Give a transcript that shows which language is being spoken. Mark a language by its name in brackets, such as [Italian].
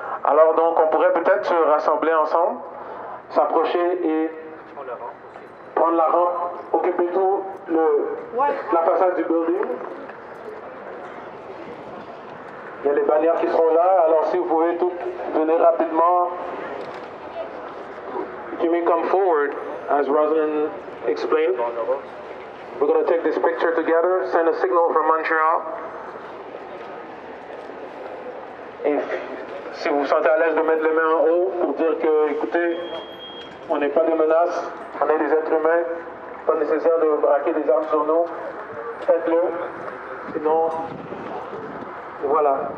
[French] Alors donc, on pourrait peut-être se rassembler ensemble, s'approcher et prendre la rampe, occuper tout la façade du building. Il y a les bannières qui seront là, alors si vous pouvez toutes venir rapidement. [English] You may come forward, as Rosalind explained. We're going to take this picture together, send a signal from Montreal. [French] Et si vous vous sentez à l'aise de mettre les mains en haut pour dire que, écoutez, on n'est pas des menaces, on est des êtres humains, pas nécessaire de braquer des armes sur nous, faites-le, sinon, voilà.